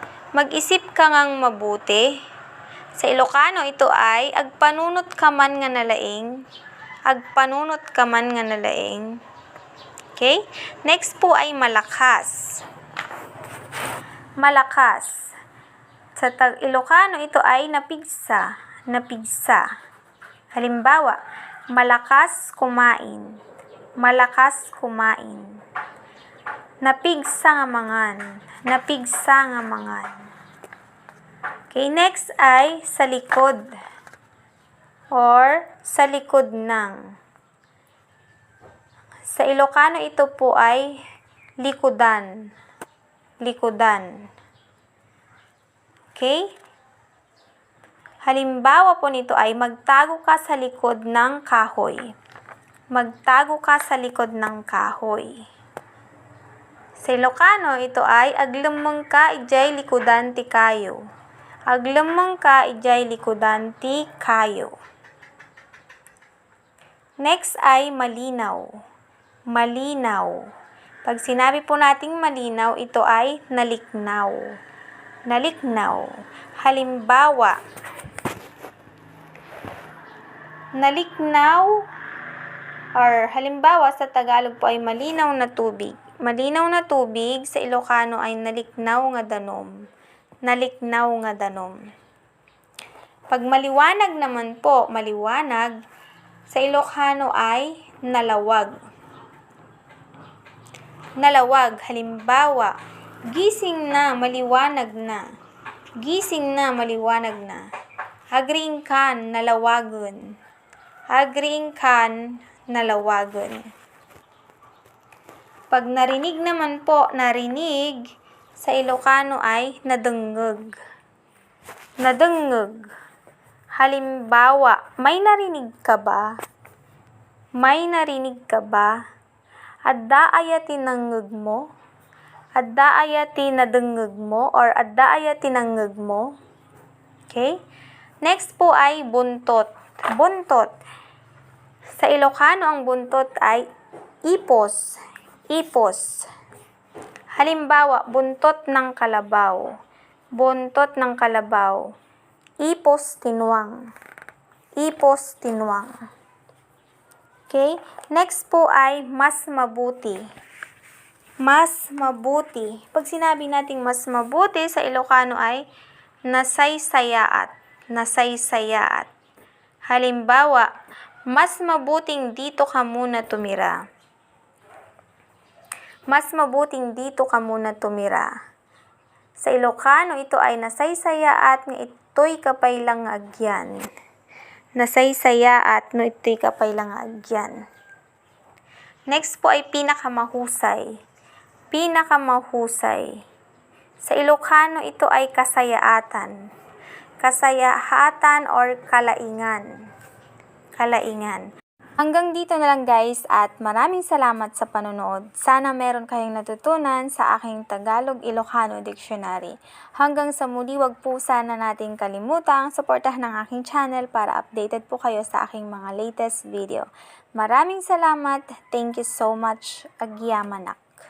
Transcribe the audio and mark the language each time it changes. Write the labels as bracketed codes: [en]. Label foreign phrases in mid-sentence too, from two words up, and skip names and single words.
[tl] Mag-isip ka ngang mabuti. Sa Ilocano, ito ay [ilo] agpanunot ka man nga nalaing. Agpanunot ka man nga nalaing. [tl] Okay? Next po ay malakas. Malakas. Sa Ilocano, ito ay napigsa. [ilo] Napigsa. [tl] Halimbawa, malakas kumain. Malakas kumain. [ilo] Napigsa nga mangan. Napigsa nga mangan. [tl] Okay, next ay sa likod or sa likod ng. Sa Ilocano, ito po ay likudan. [ilo] Likudan. [tl] Okay? Halimbawa po nito ay magtago ka sa likod ng kahoy. Magtago ka sa likod ng kahoy. Sa Ilocano, ito ay [ilo] aglemeng ka ijay likudan ti kayo. Aglemeng ka ijay likudan ti kayo. [tl] Next ay malinaw. Malinaw. Pag sinabi po nating malinaw, ito ay naliknaw. [ilo] Naliknaw. [tl] Halimbawa, naliknaw, or halimbawa sa Tagalog po ay malinaw na tubig. Malinaw na tubig, sa Ilocano ay [ilo] naliknaw nga danom. Naliknaw nga danom. [tl] Pag maliwanag naman po, maliwanag, sa Ilocano ay nalawag. [ilo] Nalawag, [tl] halimbawa, gising na, maliwanag na. Gising na, maliwanag na. [ilo] Agriing kan, nalawagon. Agriing kan, nalawagon. [tl] Pag narinig naman po, narinig, sa Ilocano ay nadengeg. [ilo] Nadengeg. [tl] Halimbawa, may narinig ka ba? May narinig ka ba? [ilo] Adda aya tinangeg mo? Adda aya tinadengeg mo? Or adda aya tinangeg mo? [tl] Okay? Next po ay buntot. Buntot. Sa Ilocano, ang buntot ay ipos. [ilo] Ipos. [tl] Halimbawa, buntot ng kalabaw. Buntot ng kalabaw. [ilo] Ipos tinuang. Ipos tinuang. [tl] Okay? Next po ay mas mabuti. Mas mabuti. Pag sinabi nating mas mabuti, sa Ilocano ay nasaysayaat. Nasaysayaat. Halimbawa, mas mabuting dito ka muna tumira. Mas mabuting dito ka muna tumira. Sa Ilocano, ito ay [ilo] nasaysayaat nga ito'y kapaylang agyan. Nasaysayaat no ito'y kapaylang agyan. [tl] Next po ay pinakamahusay. Pinakamahusay. Sa Ilocano, ito ay kasayaatan. [ilo] Kasayaatan or kalaingan. Kalaingan. [tl] Hanggang dito na lang guys at maraming salamat sa panonood. Sana meron kayong natutunan sa aking Tagalog-Ilocano Dictionary. Hanggang sa muli, wag po sana nating kalimutang suportahan ang aking channel para updated po kayo sa aking mga [en] latest video. [tl] Maraming salamat. [en] Thank you so much. [ilo] Agyamanak.